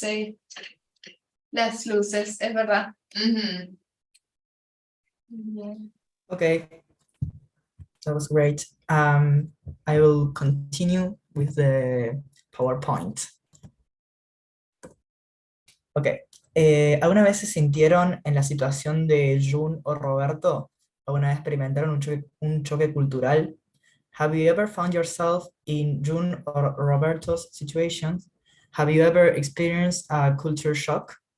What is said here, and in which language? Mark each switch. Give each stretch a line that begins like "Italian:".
Spanish: Sí. Las luces, es verdad. Mm-hmm.
English: okay. That was great. I will continue with the PowerPoint. Ok.
Spanish: ¿Alguna vez se sintieron en la situación de Jun o Roberto? ¿Alguna vez experimentaron un choque cultural?
English: Have you ever found yourself in Jun or Roberto's situations? Have you ever experienced a culture shock?